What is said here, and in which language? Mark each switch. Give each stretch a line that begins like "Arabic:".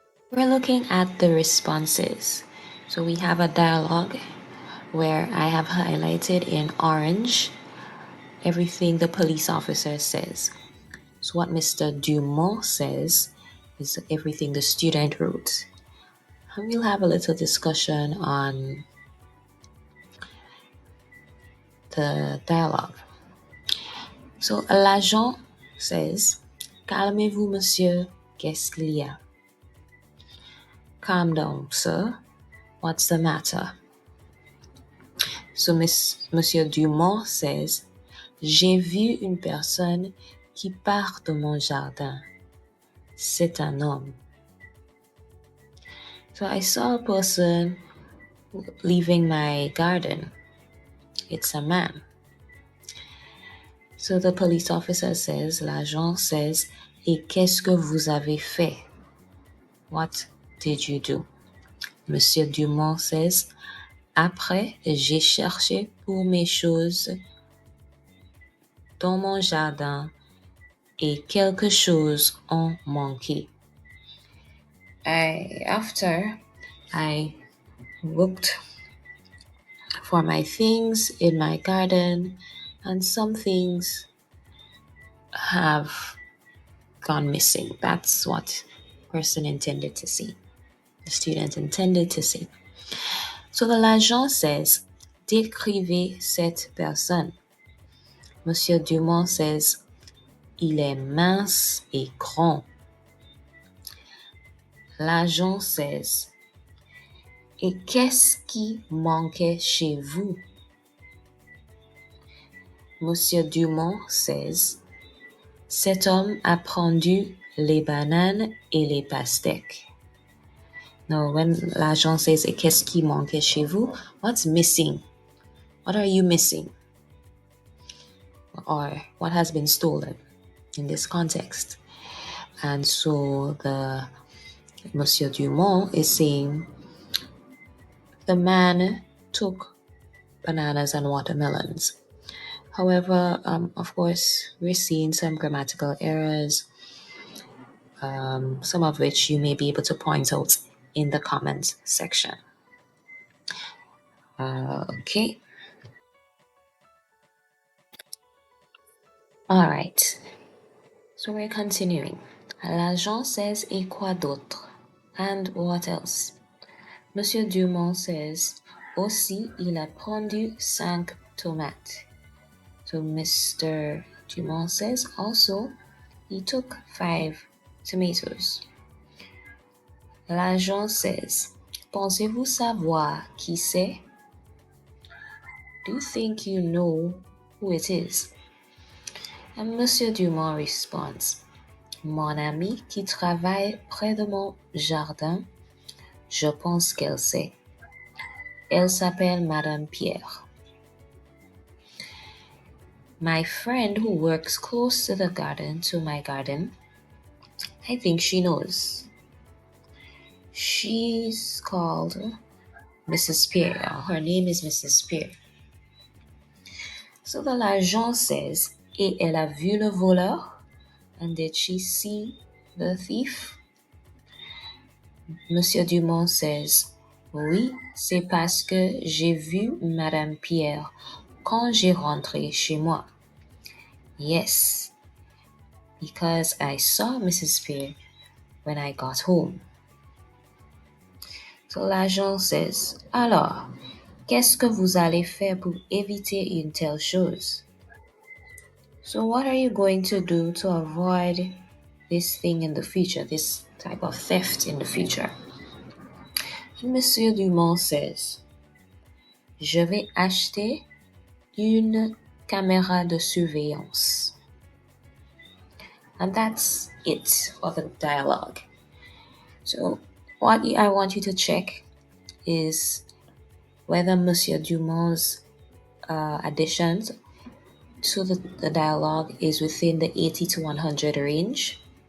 English: We're looking at the responses. So we have a dialogue where I have highlighted in orange everything the police officer says. So what Mr. Dumont says is everything the student wrote. And we'll have a little discussion on the dialogue. So l'agent says,
French: "Calmez-vous, monsieur, qu'est-ce qu'il y a?"
English: Calm down, sir. What's the matter? So Monsieur Dumont says,
French: j'ai vu une personne qui part de mon jardin. C'est un homme.
English: So I saw a person leaving my garden. It's a man. So the police officer says, l'agent says,
French: et qu'est-ce que vous avez fait?
English: What did you do? Monsieur Dumont says,
French: après, j'ai cherché pour mes choses dans mon jardin et quelque chose ont manqué.
English: After I looked for my things in my garden, and some things have gone missing. That's what person intended to see. The student intended to see. So the l'agent says,
French: décrivez cette personne. Monsieur Dumont says, il est mince et grand. L'agent says, et qu'est-ce qui manquait chez vous? Monsieur Dumont says, cet homme a prendu les bananes et les pastèques.
English: Now, when l'agent says,
French: et qu'est-ce qui manquait chez vous?
English: What's missing? What are you missing? Or what has been stolen in this context? And so the Monsieur Dumont is saying, the man took bananas and watermelons. However, of course, we're seeing some grammatical errors, some of which you may be able to point out in the comments section. Okay. All right. So we're continuing.
French: L'agent says, et quoi d'autre?
English: And what else?
French: Monsieur Dumont says, aussi, il a prendu 5 tomates.
English: So Mr. Dumont says, also, he took 5 tomatoes.
French: L'agent says, pensez-vous savoir qui c'est?
English: Do you think you know who it is? And Monsieur Dumont responds,
French: mon amie qui travaille près de mon jardin, je pense qu'elle sait. Elle s'appelle Madame Pierre.
English: My friend who works close to the garden, to my garden, I think she knows. She's called Mrs. Pierre. Her name is Mrs. Pierre. So the l'agent says,
French: et elle a vu le voleur?
English: And did she see the thief? Monsieur Dumont says,
French: oui, c'est parce que j'ai vu Madame Pierre quand j'ai rentré chez moi.
English: Yes, because I saw Mrs. Pierre when I got home.
French: So l'agent says, alors, qu'est-ce que vous allez faire pour éviter une telle chose?
English: So what are you going to do to avoid this thing in the future, this type of theft in the future? And Monsieur Dumont says,
French: je vais acheter une caméra de surveillance.
English: And that's it for the dialogue. So what I want you to check is whether Monsieur Dumont's additions to the dialogue is within the 80 to 100 range.